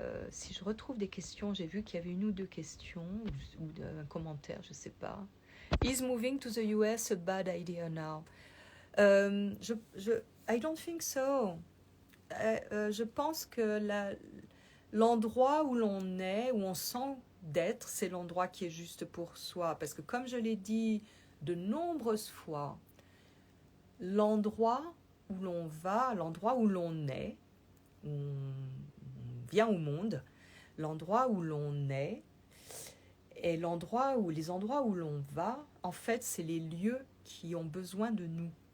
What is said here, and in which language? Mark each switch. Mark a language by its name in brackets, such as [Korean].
[French] si je retrouve des questions, j'ai vu qu'il y avait une ou deux questions ou un commentaire, je ne sais pas. [English] Is moving to the US a bad idea now? I don't think so. [French] Je pense que l'endroit où l'on est, où on sent d'être, c'est l'endroit qui est juste pour soi. Parce que comme je l'ai dit de nombreuses fois, l'endroit où l'on va, l'endroit où l'on est, où on vient au monde, l'endroit où l'on est, et les endroits où l'on va, en fait, c'est les lieux qui ont besoin de nous.